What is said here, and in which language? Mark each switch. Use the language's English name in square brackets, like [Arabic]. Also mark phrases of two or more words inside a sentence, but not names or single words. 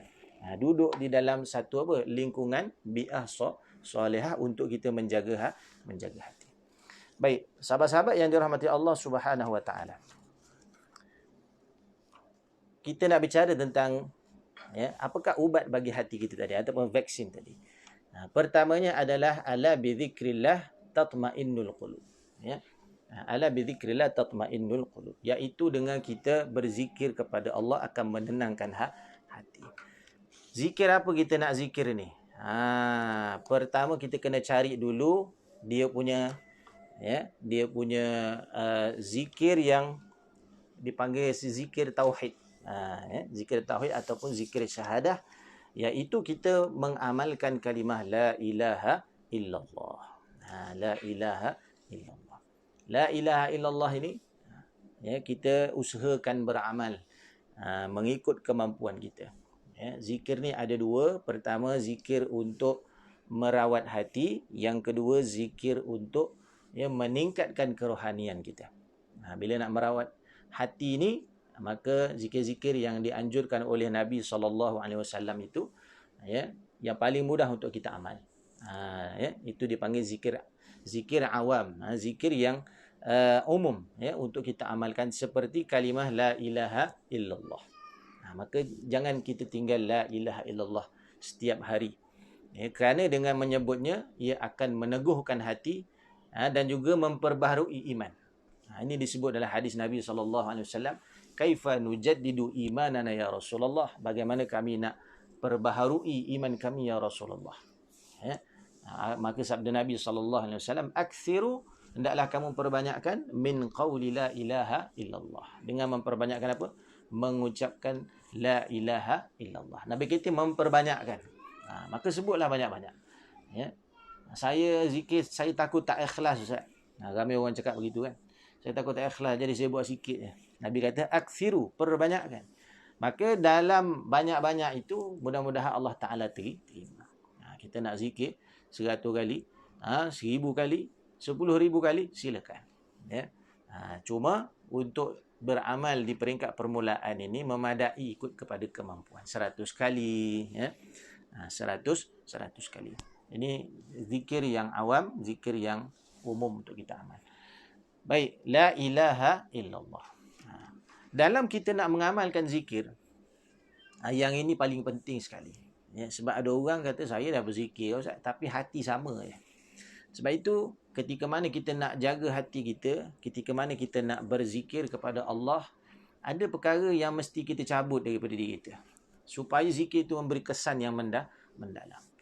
[Malay] Duduk di dalam satu lingkungan [Arabic] بيئة صالحة [Malay] untuk kita menjaga hati. Baik, sahabat-sahabat yang dirahmati Allah [Arabic] سبحانه وتعالى. [Malay] Kita nak bicara tentang apakah ubat bagi hati kita tadi ataupun vaksin tadi. [Arabic] Pertamanya adalah ألا بذكر الله تطمئن القلوب. ألا بذكر الله تطمئن القلوب, [Malay] iaitu dengan kita berzikir kepada Allah akan menenangkan hati. Zikir apa kita nak zikir ni? Pertama kita kena cari dulu dia punya zikir yang dipanggil zikir tauhid. Zikir tauhid ataupun zikir syahadah, iaitu kita mengamalkan kalimah [Arabic] لا إله إلا الله. لا إله إلا الله. لا إله إلا الله [Malay] ini kita usahakan beramal mengikut kemampuan kita. Zikir ni ada dua. Pertama, zikir untuk merawat hati. Yang kedua, zikir untuk meningkatkan kerohanian kita. Bila nak merawat hati ni, maka zikir-zikir yang dianjurkan oleh Nabi SAW itu yang paling mudah untuk kita amal. Itu dipanggil zikir awam, zikir yang umum untuk kita amalkan, seperti kalimah [Arabic] لا إله إلا الله. [Malay] Maka jangan kita tinggal [Arabic] لا إله إلا الله [Malay] setiap hari. Kerana dengan menyebutnya, ia akan meneguhkan hati dan juga memperbaharui iman. Ini disebut dalam hadis Nabi SAW. [Arabic] كيف نجدد إيماننا يا رسول الله. [Malay] Bagaimana kami nak perbaharui iman kami [Arabic] يا رسول الله. [Malay] Maka sabda Nabi SAW, akthiru, hendaklah kamu perbanyakkan [Arabic] من قول لا إله إلا الله. [Malay] Dengan memperbanyakkan apa? Mengucapkan [Arabic] لا إله إلا الله. [Malay] Nabi kita memperbanyakkan. Maka sebutlah banyak-banyak. Saya zikir, saya takut tak ikhlas, Ustaz. Ramai orang cakap begitu kan. Saya takut tak ikhlas, jadi saya buat sikit je. Nabi kata, akthiru, perbanyakkan. Maka dalam banyak-banyak itu, mudah-mudahan Allah Ta'ala terima. Kita nak zikir 100 kali, 1000 kali, 10,000 kali, silakan. Cuma untuk beramal di peringkat permulaan ini memadai ikut kepada kemampuan. 100 kali. 100 kali. Ini zikir yang awam, zikir yang umum untuk kita amal. Baik, [Arabic] لا إله إلا الله. [Malay] Dalam kita nak mengamalkan zikir, yang ini paling penting sekali. Sebab ada orang kata, saya dah berzikir, Ustaz, tapi hati sama je. Sebab itu, ketika mana kita nak jaga hati kita, ketika mana kita nak berzikir kepada Allah, ada perkara yang mesti kita cabut daripada diri kita, supaya zikir itu memberi kesan yang mendalam.